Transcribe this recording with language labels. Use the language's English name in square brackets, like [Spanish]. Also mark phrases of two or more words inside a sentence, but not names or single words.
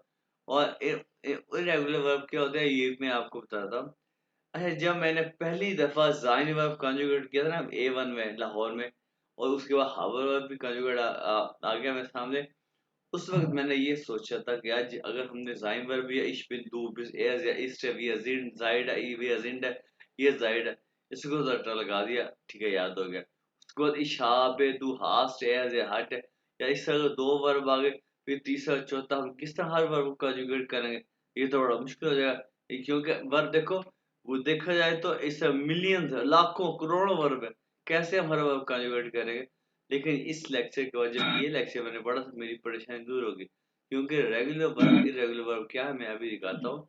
[Hindi] और [English] irregular verb [Hindi] क्या होता है ये मैं आपको बताता हूँ। अच्छा, जब मैंने पहली दफा ज़ाइन वर्ब कंजुगेट किया था ना A1 में लाहौर में, और उसके बाद हावर वर्ब भी कंजुगेट आ गया मेरे सामने, उस वक्त मैंने ये सोचा था कि आज अगर हमने ज़ाइन वर्ब या [German] ich bin du bist er [Hindi] या [German] ist wir sind seid wir sind [Hindi] ये जाइड है, इसको तो लगा दिया, ठीक है, याद हो गया। उसके बाद [German] ich habe du hast er hat, [Hindi] या इस तरह दो वर्ब आ गए, फिर तीसरा चौथा हम किस तरह हर वर्ब को कंजुगेट करेंगे, ये तो बड़ा मुश्किल हो जाएगा। क्योंकि वर्ब देखो, वो देखा जाए तो इस मिलियंस लाखों करोड़ों वर्ब है, कैसे हम हर वर्ब कंजुगेट करेंगे। लेकिन इस लेक्चर के बाद जब ये लेक्चर मैंने पढ़ा तो मेरी परेशानी दूर होगी, क्योंकि [English] regular verb irregular verb [Hindi] क्या है मैं अभी दिखाता हूँ।